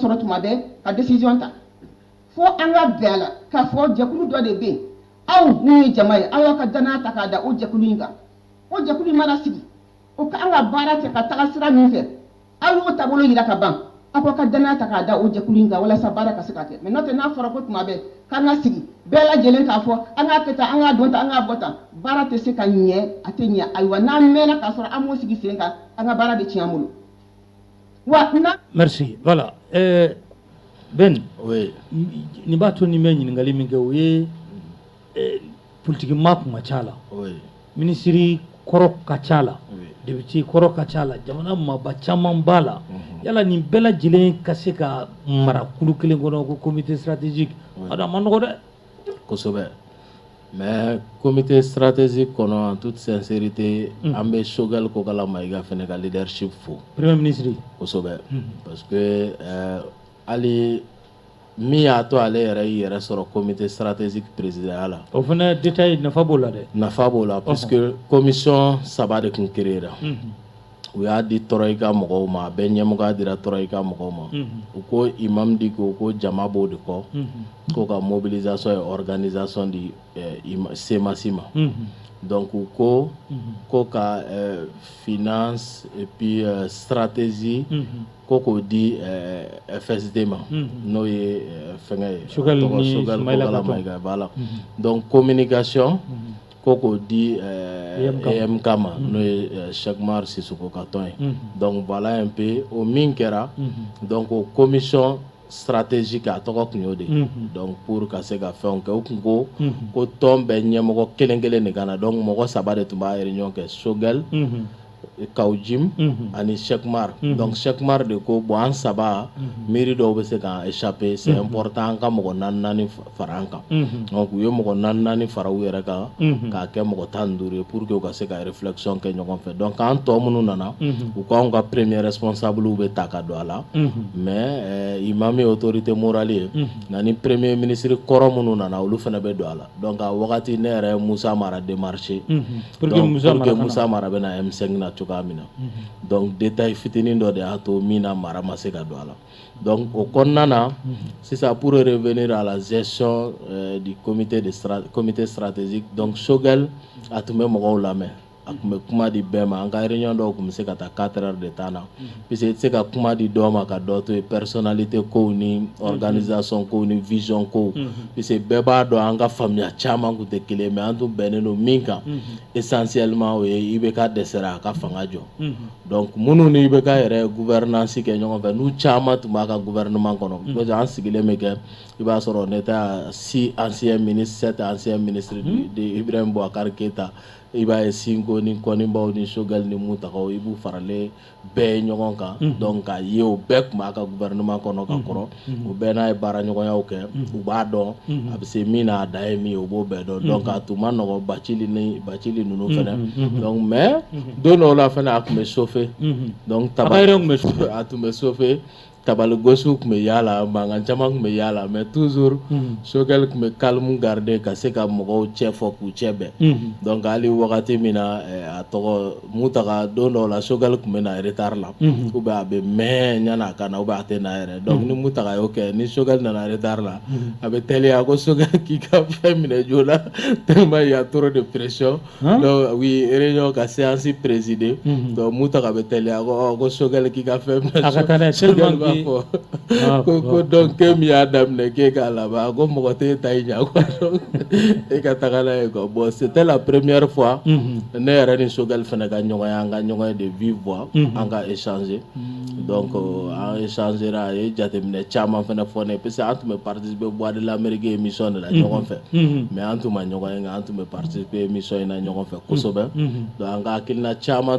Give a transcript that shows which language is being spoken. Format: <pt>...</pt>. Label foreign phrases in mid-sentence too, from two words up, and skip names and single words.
<bm>sɔrɔ tuma bɛɛ ka décision ta fo an ka bɛn a la k'a fɔ jɛkulu dɔ de bɛ yen aw min ye jama ye aw y'aw ka danaya ta k'a da o jɛkulu in kan o jɛkulu in mana sigi o ka an ka baara kɛ ka taga sira min fɛ aw y'o taabolo yira ka ban aw ka danaya ta k'a da o jɛkulu in kan walasa baara ka se ka kɛ mais n'o tɛ n'a fɔra ko tuma bɛɛ k'an ka sigi bɛɛ lajɛlen k'a fɔ an k'a kɛ tan an k'a dɔn tan an k'a bɔ tan baara tɛ se ka ɲɛ a tɛ ɲɛ ayiwa n'an mɛnna k'a sɔrɔ an m'o sigi sen kan an ka baara bɛ tiɲɛ an bolo wa na.</bm> <fr>Merci voilà Ben oui</fr> <bm>ni b'a to ni bɛ ɲininkali min kɛ o ye politique maa kun ka ca la oui minisiri kɔrɔ ka ca la député kɔrɔ ka ca la jamana maaba caman b'a la yala nin bɛɛ lajɛlen ka se ka mara kulu kelen kɔnɔ ko</bm> <fr>comité stratégique</fr> <bm>a ma nɔgɔ dɛ kosɛbɛ</bm> <fr>mais comité stratégique</fr> <bm>kɔnɔ</bm> <fr>en toute sincérité</fr> <bm>an bɛ Choguel Kokala Mayiga fɛnɛ ka leadership fo</bm> <fr>premier ministre</fr> <bm>kosɛbɛ</bm> <fr>parce que</fr> <bm>hali min y'a to ale yɛrɛ y'i yɛrɛ sɔrɔ</bm> <fr>comité stratégique présidentiel</fr> <bm>la o fana détail nafa b'o la dɛ nafa b'o la</bm> <fr>parce que</fr> <bm>commission saba de tun créé la u y'a di Tɔrɔyika mɔgɔw ma a bɛɛ ɲɛmɔgɔya dira Tɔrɔyika mɔgɔw ma u ko imam di ko jama b'o de kɔ ko ka</bm> <fr>mobilisation et organisation</fr> <bm>di semasi ma donc u ko ka</bm> <fr>finance et puis stratégie</fr> <bm>ko k'o di FSD ma n'o ye fɛngɛ ye Choguel Kokala Mayiga</bm> <fr>voilà donc communication</fr> <bm>ko k'o di EMK ma n'o ye Cheikh Mar Sissoko ka tɔn ye</bm> <fr>donc voilà un peu</fr> <bm>o min kɛra donc o</bm> <fr>commission stratégique</fr> <bm>a tɔgɔ tun y'o de</bm> <fr>donc pour</fr> <bm>ka se ka fɛnw kɛ o tun ko tɔn bɛɛ ɲɛmɔgɔ kelen kelen de ka na donc mɔgɔ saba de tun b'a réunion kɛ Choguel Kawjim ani Cheikh Mar donc Cheikh Mar de ko bon an saba miiri dɔw bɛ se ka</bm> <fr>échapper c'est important</fr> <bm>an ka mɔgɔ naani fara an kan donc u ye mɔgɔ naani fara u yɛrɛ kan k'a kɛ mɔgɔ 15 ye</bm> <fr>pour que</fr> <bm>u ka se ka réflexion kɛ ɲɔgɔn fɛ donc an tɔ minnu nana u ko anw ka</bm> <fr>premier responsable</fr> <bm>bɛ ta ka don a la mais imam ye</bm> <fr>autorité morale</fr> <bm>ye nka ni</bm> <fr>premier ministre</fr> <bm>kɔrɔ minnu nana olu fana bɛ don a la donc a wagati ne yɛrɛ ye Musa Mara</bm> <fr>démarché pour que</fr> <bm>Musa Mara bɛ na M5 na cogoya min na</bm> <fr>donc détail</fr> <bm>fitinin dɔ de y'a to min na mara ma se ka don a la donc o kɔnɔna na sisan</bm> <fr>pour revenir à la gestion du comité stratégique donc</fr> <bm>Choguel a tun bɛ mɔgɔw lamɛn a kun bɛ kuma di bɛɛ ma an ka réunion dɔw kun bɛ se ka taa</bm> <fr>4 heures de temps</fr> <bm>na</bm> <fr>parce que</fr> <bm>i tɛ se ka kuma di dɔw ma ka dɔ to yen personnalité kow ni organisation kow ni vision kow</bm> <fr>parce que</fr> <bm>bɛɛ b'a dɔn an ka faamuya caman kun tɛ kelen mais an tun bɛnnen don min kan essentiellement o ye IBK dɛsɛra a ka fanga jɔ donc minnu ni IBK yɛrɛ gouvernance kɛ ɲɔgɔn fɛ n'u caman tun b'a ka gouvernement kɔnɔ</bm> <fr>parce que</fr> <bm>an sigilen bɛ kɛ i b'a sɔrɔ</bm> <fr>on était à 6 anciens ministres 7 anciens ministres de Ibrahim Boubacar Keïta</fr> <bm>i b'a ye Sinko ni Konibaw ni Choguel ni Mutakaw i b'u faralen bɛɛ ɲɔgɔn kan donc k'a ye o bɛɛ tun b'a ka gouvernement kɔnɔ ka kɔrɔ o bɛɛ n'a ye baara ɲɔgɔnyaw kɛ u b'a dɔn a bɛ se min na a dan ye min ye o b'o bɛɛ dɔn donc a tun ma nɔgɔ Bacili ninnu fɛnɛ</bm> <fr>donc mais</fr> <bm>don dɔw la fɛnɛ a tun bɛ</bm> <fr>chauffer donc</fr> <bm>a tun bɛ chauffer tabaligosiw tun bɛ yaala mankan caman tun bɛ yaala</bm> <fr>mais toujours</fr> <bm>Choguel tun bɛ</bm> <fr>calme garder</fr> <bm>ka se ka mɔgɔw cɛ fɔ k'u cɛ bɛn donc hali wagati min na a tɔgɔ Mutaka don dɔw la Choguel tun bɛ na retard la</bm> <fr>ou bien</fr> <bm>a bɛ mɛn yan'a ka na</bm> <fr>ou bien</fr> <bm>a tɛ na yɛrɛ donc ni Mutaka y'o kɛ ni Choguel nana retard la a bɛ teliya ko Choguel k'i ka fɛn minɛ joona</bm> <fr>tellement il y a trop de pression donc oui réunion</fr> <bm>ka</bm> <fr>séance présidée donc</fr> <bm>Mutaka bɛ teliya ko Choguel k'i ka fɛn minɛ ko donc ke mi y'a daminɛ k'e k'a laban ko mɔgɔ tɛ ta i ɲɛ</bm> <fr>quoi donc</fr> <bm>e ka taga n'a ye</bm> <fr>quoi bon c'était la première fois</fr> <bm>ne yɛrɛ ni Choguel fɛnɛ ka ɲɔgɔnya an ka ɲɔgɔn ye</bm> <fr>de vive voix</fr> <bm>an ka</bm> <fr>échanger donc</fr> <bm>an échangera a ye jateminɛ caman fɛnɛ fɔ ne</bm> <fr>parce que</fr> <bm>an tun bɛ</bm> <fr>participer Voix de l'Amérique émission de la</fr> <bm>ɲɔgɔn fɛ mais an tun ma ɲɔgɔn ye nka an tun bɛ</bm> <fr>participer émission</fr> <bm>in na ɲɔgɔn fɛ kosɛbɛ donc an ka hakilina caman</bm>